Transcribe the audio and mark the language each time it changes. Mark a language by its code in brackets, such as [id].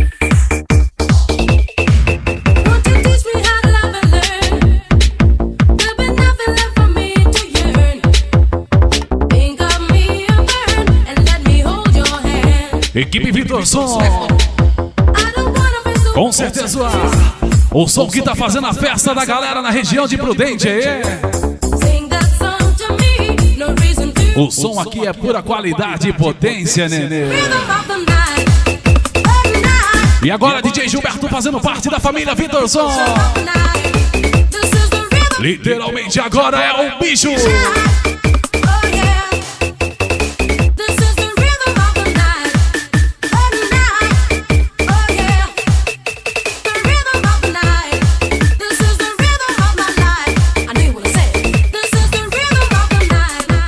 [en] Won't you teach me how to love and learn? There'll be nothing left for me to yearn. Think of me and burn, and let me hold your hand. [pt] Equipe Vitor Som. [en] I don't wanna face the [pt] Com certeza, o som que tá fazendo a festa da galera na região de Prudente aí. [en] Sing that song to me, no reason to. [pt] O som aqui é pura qualidade e potência, nenê. [en] Rhythm of the night. Oh, night. [pt] E agora DJ Gilberto fazendo parte da família Vitor Som. [en] Of the night. This is the rhythm. [pt] Literalmente agora é o bicho. [en] Oh, yeah. This is the rhythm of the night. Oh, night. Oh, yeah. The rhythm of the night. This is the rhythm of my life. I knew what I said. This is the rhythm of the night.